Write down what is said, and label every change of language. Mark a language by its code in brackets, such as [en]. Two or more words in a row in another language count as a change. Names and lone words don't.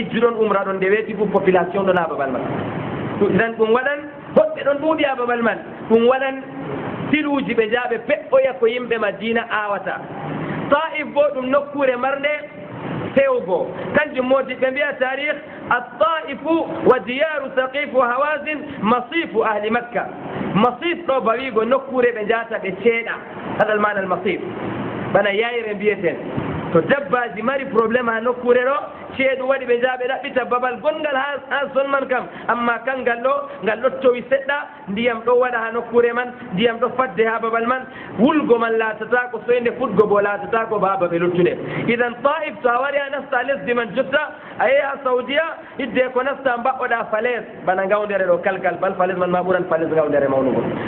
[ff] hijju ɗon umra ɗon nde weeti fof population ɗon ha babal man idan ɗum waɗan hoɓɓe ɗon ɗuuɗi ha babal man ɗum waɗan filuji ɓe jaaɓe peɓɓoya ko yimɓe Madina awata Taif bo ɗum nokkure marnde fewgo kanjum modi ɓe mbiya [ar] تاريخ الطائف وديار ثقيف وهوازن مصيف أهل مكة [ff] masif ɗo bawigo nokkure ɓe jata ɓe ceeɗa haɗal mana al-masif bana yayre mbiyeten to dabbaji mari probléme ha nokkure ɗo ceeɗu waɗi ɓe jaa ɓe ɗaɓɓita babal gongal ha zone man kam amma kangal ɗo ngal ɗo towi seɗɗa ndiyam ɗo waɗa ha nokkure man ndiyam ɗo fadde ha babal man wulgo man laatata ko soyde fuɗgo bo laatata ko ba baɓe luttuɗe idan Taif to a wari a nasta lesdi man jotta a yeeha Saudiya hidde ko nasta mbaɗɗoɗa falaise bana gawdere ɗo kalkal bal falaise man ma ɓuran falaise gawdere mawnugo